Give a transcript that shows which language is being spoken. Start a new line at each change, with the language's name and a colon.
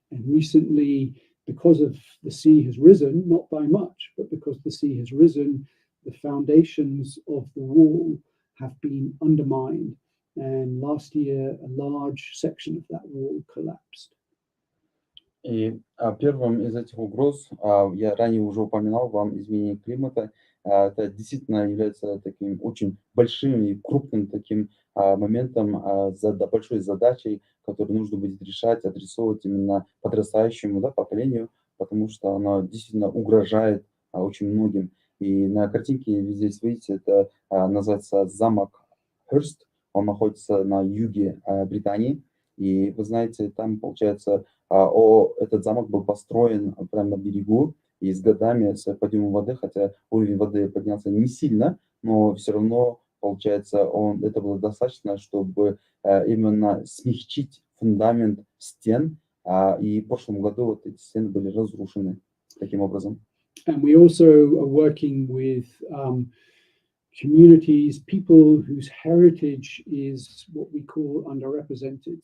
English: And recently, because of the sea has risen, not by much, but because the sea has risen, the foundations of the wall have been undermined. And last year, a large section of that wall collapsed.
Russian: И первым из этих угроз, я ранее уже упоминал вам, изменение климата. Это действительно является таким очень большим и крупным таким моментом, большой задачей, которую нужно будет решать, адресовывать именно подрастающему, да, поколению, потому что она действительно угрожает очень многим. И на картинке вы здесь видите, это называется замок
English: Hurst.
Russian: Он находится на юге Британии. И вы знаете, там, получается, этот замок был построен прямо на берегу, и с годами, с подъемом воды, хотя уровень воды поднялся не сильно, но все равно, получается, это было достаточно, чтобы именно смягчить фундамент стен, и в прошлом году вот эти стены были разрушены таким образом.
English: And we also are working with communities, people whose heritage is what we call underrepresented.